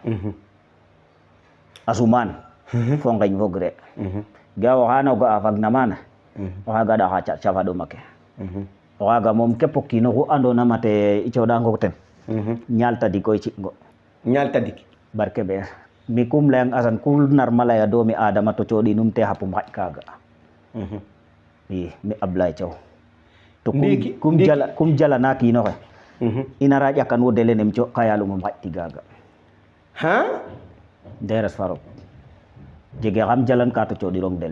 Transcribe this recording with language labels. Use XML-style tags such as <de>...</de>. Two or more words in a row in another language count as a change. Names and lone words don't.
<srr>asuman fo ngeñ fogre ga o xana o ga'a fagna mana o xaga ɗaxa cafa ɗoma ke o xaga moom kep o kiino xu andona mate i coɗango ten ñaal tadik koy ci'ngo ñaal tadik barke be mi kum leyang Assane ku narma leya doomi adama to coɗinum te xapum xaƴ kaga i mi Ablaye Thiaw to kum jalana kiinoxe inara ƴakan wo dele nem co ka yalumum xaƴ tigaga nderes fa roog jege xam jalan ka to coɗirong dele</srr>